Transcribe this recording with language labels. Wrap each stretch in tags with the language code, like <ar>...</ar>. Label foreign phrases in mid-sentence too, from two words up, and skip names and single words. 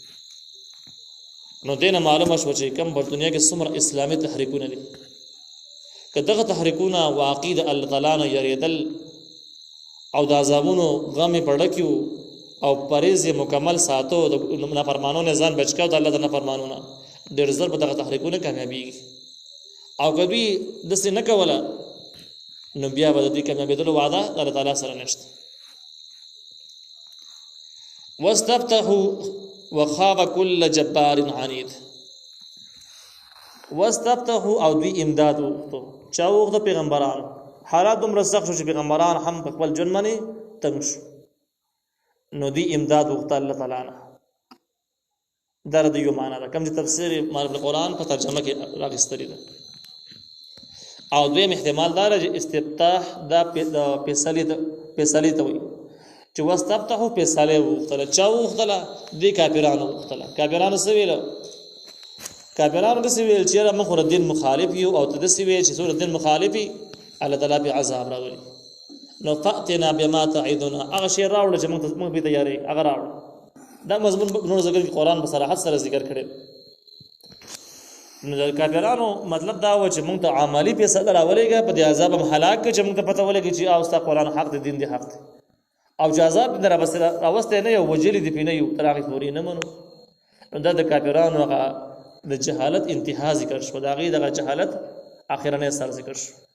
<ps>نو دینه معلومه شو چې کوم په دنیا کې څومره اسلامي تحریکونه دي که دغه تحریکونه واقع د الله تعالی نه یریدل او د عذابونو غم پړکیو او پرهیز مکمل ساتو د نافرمانو نه ځان بچکاو د الله د نافرمانو نه ډېر زر په دغه تحریکونه کامیابیږي او کبي داسې نه کوله نو بیا به د دې کامیابېدلو وعده د الله تعالی سره نشته</ps> <ar>واستفتحوا وخاب كل جبار عنيد</ar> <ps>واستفتحوا او دوی امداد وغوښتو چا وغوښته پیغمبرانو حالات دومره سخت شو چې پیغمبران هم په خپل ژوند باندې تنګ شو نو دوی امداد وغوښته الله تعالی نه دا د یو معنا ده کوم چې تفسیر معرفت القرآن په ترجمه کې راغستري ده او دویم احتمال دا چې استفتاح دا فیصلې ته وایي چې واستفتحوا فیصلې وغوښتله چا وغوښتله دې کافرانو وغوښتله کافرانو څه ویل کافرانو داسې ویل چې یاره موږ خو د دین مخالف یو او ته داسې ویل چې څوک د دین مخالف وي الله تعالی پې عذاب راولي نو</ps> <ar>فأتنا بما تعدنا</ar> <ps>هغه شی راوړه چې موږ به تیارې هغه راوړه دا مضمون نور ذکر کې قرآن په صراحت سره ذکر کړی نو د کافرانو مطلب دا و چې موږ ته عملی فیصله راولېږه په دې عذاب هم هلاک کړه چې موږ ته پته ولګي چې او ستا قرآن حق دی دین دی حق دی او چې عذاب دې راوستی نه یو وجلي دې پې نه یو تر هغې پورې نه منو نو دا د کافرانو هغه د جهالت انتها ذکر شو د هغې دغه جهالت اخرنی سر ذکر شو</ps>